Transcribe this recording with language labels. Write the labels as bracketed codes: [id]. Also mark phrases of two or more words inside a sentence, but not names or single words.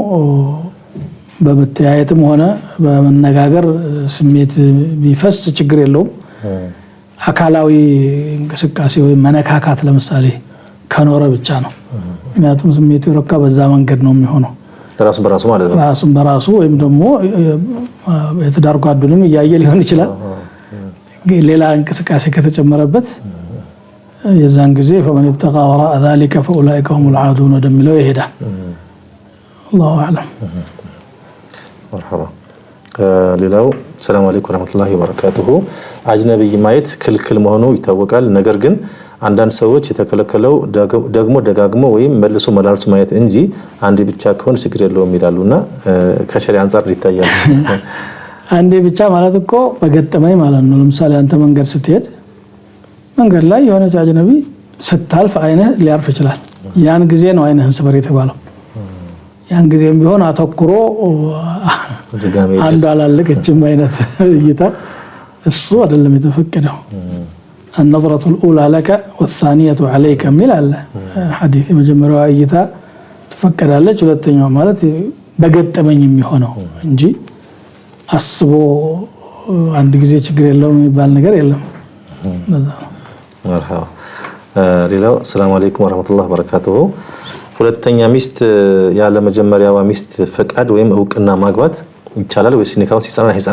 [am] በመተያየትም ሆነ በመነጋገር ስሜት ቢፈስ ችግር የለውም። አካላዊ እንቅስቃሴ ወይ መነካካት ለምሳሌ ከኖረ ብቻ ነው። ምክንያቱም ስሜቱ ይረካ በዛ መንገድ ነው የሚሆነው። ራሱን በራሱ ማለት ነው። ራሱን በራሱ ወይም ደግሞ የትዳር ጓዱንም እያየ ሊሆን ይችላል። ሌላ እንቅስቃሴ ከተጨመረበት የዛን ጊዜ [ar] فمن ابتغى وراء ذلك فاولئك هم العادون [am] ወደሚለው ይሄዳል። [ar] الله اعلم። [am] መርሐባ። ሌላው [ar] السلام عليكم ورحمة الله وبركاته። [am] አጅነብይ ማየት ክልክል መሆኑ ይታወቃል። ነገር ግን አንዳንድ ሰዎች የተከለከለው ደግሞ ደጋግሞ ወይም መልሶ መላልሶ ማየት እንጂ አንዴ ብቻ ከሆነ ችግር የለውም ይላሉና ከሸሪዓ አንፃር ይታያል። አንዴ ብቻ ማለት እኮ በገጠመኝ ማለት ነው። ለምሳሌ አንተ መንገድ ስትሄድ መንገድ ላይ የሆነ አጅነቢ ስታልፍ አይነ ሊያርፍ ይችላል። ያን ጊዜ ነው አይነህን ስበር የተባለው። ያን ጊዜም ቢሆን አተኩሮ አንድ አላለቀችም አይነት እይታ እሱ አይደለም የተፈቀደው። [ar] النظرة الأولى لك والثانية عليك [am] ሚል አለ ሐዲስ። የመጀመሪያው እይታ ተፈቀዳለች፣ ሁለተኛው ማለት በገጠመኝ የሚሆነው እንጂ አስቦ አንድ ጊዜ ችግር የለውም የሚባል ነገር የለም። መርሐባ። ሌላው [ar] السلام عليكم ورحمة الله وبركاته። [am] ሁለተኛ ሚስት ያለ መጀመሪያዋ ሚስት ፈቃድ ወይም እውቅና ማግባት ይቻላል ወይስ ኒካው ሲጸና ይጸና?